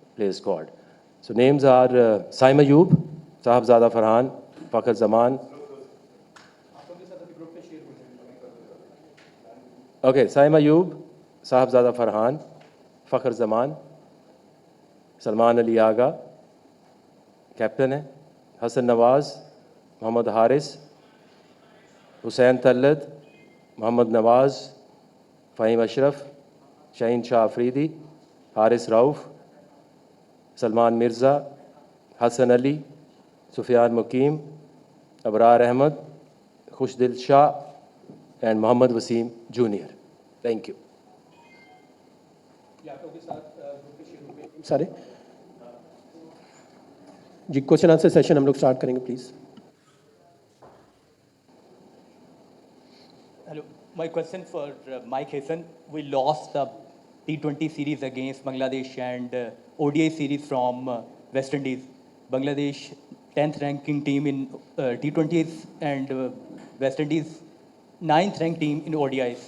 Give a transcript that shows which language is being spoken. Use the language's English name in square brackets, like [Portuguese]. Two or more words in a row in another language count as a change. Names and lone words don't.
[English] player squad. So names are Saim Ayub, Sahibzada Farhan, Fakhr Zaman. Okay, Saim Ayub, Sahibzada Farhan, Fakhr Zaman, Salman Ali Aga, कैप्टन है, हसन नवाज़, मोहम्मद हारिस, हुसैन तल्लत, मोहम्मद नवाज़, फ़हीम अशरफ, शाहीन शाह अफरीदी, हारिस रऊफ़, सलमान मिर्ज़ा, हसन अली, सुफियान मुकीम, अबरार अहमद, खुशदिल शाह एंड मोहम्मद वसीम जूनियर. thank you. [Urdu] سارے جی [English] question answer session [Urdu] ہم لوگ سٹارٹ کریں گے پلیز. [English] Hello, my question for Mike Hassan. We lost the T20 series against Bangladesh and ODI series from West Indies. Bangladesh 10th ranking team in T20s and West Indies 9th ranked team in ODIs.